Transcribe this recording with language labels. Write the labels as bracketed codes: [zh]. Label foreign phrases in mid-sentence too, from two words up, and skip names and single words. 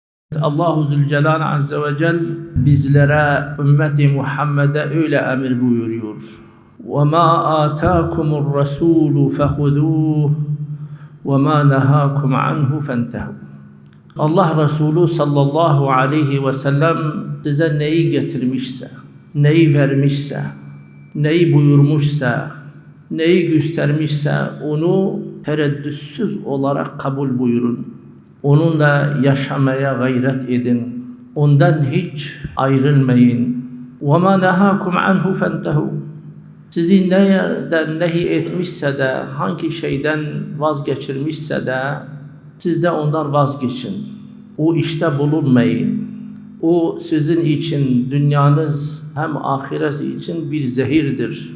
[tr] Allahu Zülcelal [ar] عز وجل [tr] bizlere, ümmeti Muhammed'e öyle emir buyuruyor. [ar] وَمَا آتَاكُمُ الرَّسُولُ فَخُذُوهُ وَمَا نَهَاكُمْ عَنْهُ فَانْتَهُوا. [tr] Allah Resulü [ar] صلى الله عليه وسلم [tr] size neyi getirmişse, neyi vermişse, neyi buyurmuşsa, neyi göstermişse onu tereddütsüz olarak kabul buyurun. Onunla yaşamaya gayret edin. Ondan hiç ayrılmayın. [ar] وَمَا نَهَاكُمْ عَنْهُ فَانْتَهُوا. [tr] Sizi nereden nehi etmişse de, hangi şeyden vazgeçirmişse de, siz de ondan vazgeçin. O işte bulunmayın. O sizin için, dünyanız hem ahiret için bir zehirdir.